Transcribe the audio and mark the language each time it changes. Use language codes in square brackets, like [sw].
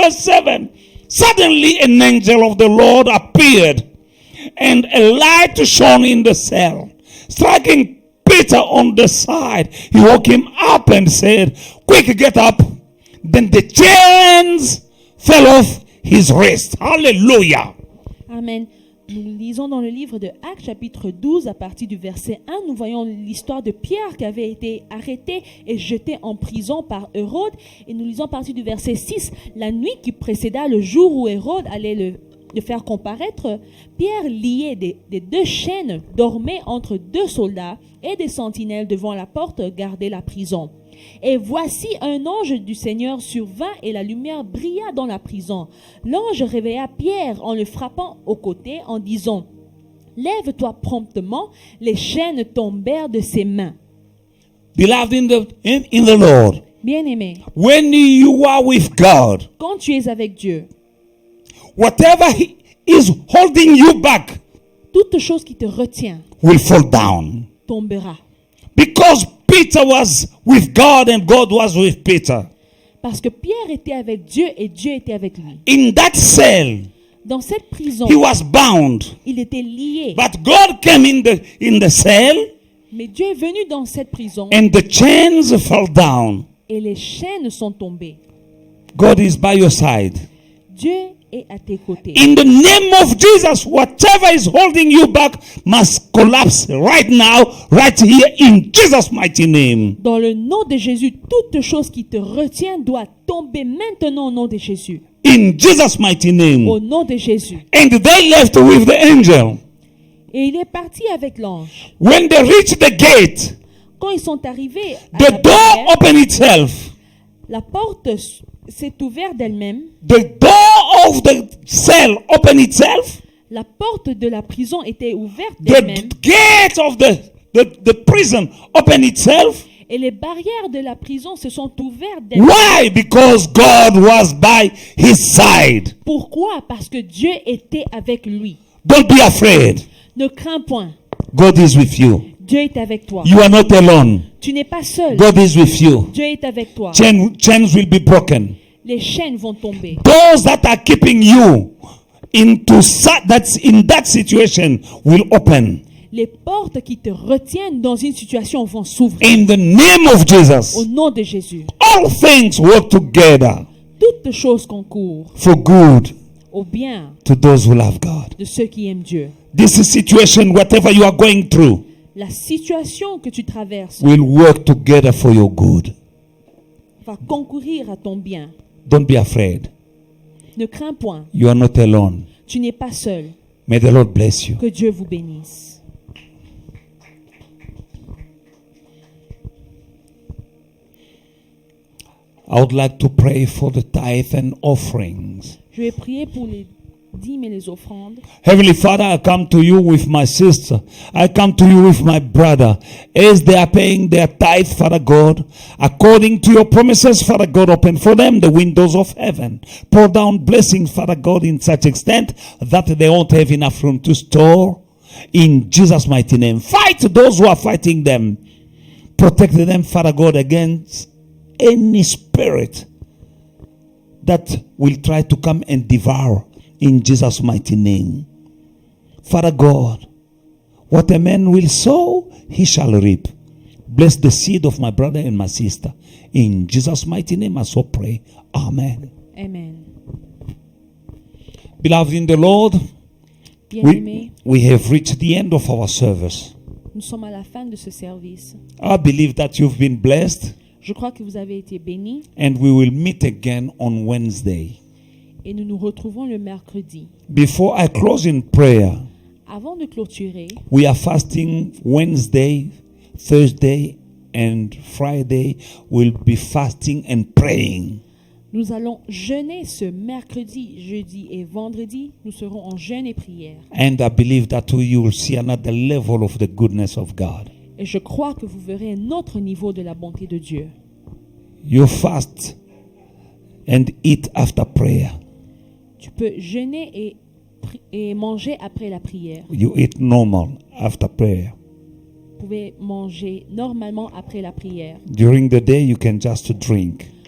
[en] Verse 7, suddenly an angel of the Lord appeared, and a light shone in the cell. Striking Peter on the side, he woke him up and said, quick, get up. Then the chains fell off his wrist. Hallelujah. Amen. [fr] Nous lisons dans le livre de Actes chapitre 12 à partir du verset 1, nous voyons l'histoire de Pierre qui avait été arrêté et jeté en prison par Hérode. Et nous lisons à partir du verset 6, la nuit qui précéda le jour où Hérode allait le faire comparaître, Pierre, lié des deux chaînes, dormait entre deux soldats et des sentinelles devant la porte gardaient la prison. Et voici un ange du Seigneur survint et la lumière brilla dans la prison. L'ange réveilla Pierre en le frappant au côté en disant, lève-toi promptement, les chaînes tombèrent de ses mains. [en] Beloved in the Lord, [fr] Bien-aimé, [en] when you are with God, [fr] quand tu es avec Dieu, [en] whatever is holding you back [fr] toute chose qui te retient [en] will fall down. [fr] tombera. [en] Because Peter was with God and God was with Peter. [fr] Parce que Pierre était avec Dieu et Dieu était avec lui. [en] In that cell, [fr] Dans cette prison, [en] he was bound. [fr] il était lié. [en] But God came in the cell [fr] Mais Dieu est venu dans cette prison [en] and the chains fell down. [fr] et les chaînes sont tombées. [en] God is by your side. [fr] Dieu est à tes côtés. [en] In the name of Jesus, whatever is holding you back must collapse right now, right here, in Jesus' mighty name. [fr] Dans le nom de Jésus, toute chose qui te retient doit tomber maintenant au nom de Jésus. [en] In Jesus' mighty name. [fr] Au nom de Jésus. [en] And they left with the angel. [fr] Et il est parti avec l'ange. [en] When they reached the gate, [fr] Quand ils sont arrivés à [en] the [fr] la [en] door [fr] barrière, [en] opened itself. [fr] la porte s'est ouverte d'elle-même. [en] The door of the cell opened itself. [fr] La porte de la prison était ouverte [en] The [fr] d'elle-même. [en] gate of the prison opened itself. [fr] Et les barrières de la prison se sont ouvertes d'elle-même. [en] Why? Because God was by his side. [fr] Pourquoi? Parce que Dieu était avec lui. [en] Don't be afraid. [fr] Ne crains point. [en] God is with you. [fr] Dieu est avec toi. [en] You are not alone. [fr] Tu n'es pas seul. [en] God is with you. [fr] Dieu est avec toi. [en] Chains will be broken. [fr] Les chaînes vont tomber. [en] Those that are keeping you in that situation will open. [fr] Les portes qui te retiennent dans une situation vont s'ouvrir. [en] In the name of [fr] Au [en] Jesus, [fr] nom de Jésus. [en] all things work together [fr] Toutes choses concourent [en] for good [fr] au bien [en] to those who love God. [fr] de ceux qui aiment Dieu. [en] This situation, whatever you are going through, [fr] La situation que tu traverses [en] will work together for your good. [fr] va concourir à ton bien. [en] Don't be afraid. [fr] Ne crains point. [en] You are not alone. [fr] Tu n'es pas seul. [en] May the Lord bless you. [fr] Que Dieu vous bénisse. [en] I would like to pray for the tithe and offerings. [fr] Je vais prier pour les dîmes et les offrandes. [en] Heavenly Father, I come to you with my sister. I come to you with my brother. As they are paying their tithe, Father God, according to your promises, Father God, open for them the windows of heaven. Pour down blessings, Father God, in such extent that they won't have enough room to store. In Jesus' mighty name. Fight those who are fighting them. Protect them, Father God, against any spirit that will try to come and devour. In Jesus' mighty name. Father God, what a man will sow, he shall reap. Bless the seed of my brother and my sister. In Jesus' mighty name, I so pray. Amen. Amen. Beloved in the Lord, [fr] Bien-aimés, [en] we have reached the end of our service. [fr] nous sommes à la fin de ce service. [en] I believe that you've been blessed, [fr] Je crois que vous avez été bénis [en] and we will meet again on Wednesday. [fr] et nous nous retrouvons le mercredi. [en] Before I close in prayer, [fr] Avant de clôturer, [en] we are fasting Wednesday, Thursday, and Friday. We'll be fasting and praying. [fr] Nous allons jeûner ce mercredi, jeudi et vendredi. Nous serons en jeûne et prière. [en] And I believe that you will see another level of the goodness of God. [fr] Et je crois que vous verrez un autre niveau de la bonté de Dieu. [en] You fast and eat after prayer. [fr] Tu peux jeûner et manger après la prière. [en] You eat normal after prayer. [fr] Vous pouvez manger normalement après la prière. [en] During the day, you can just drink.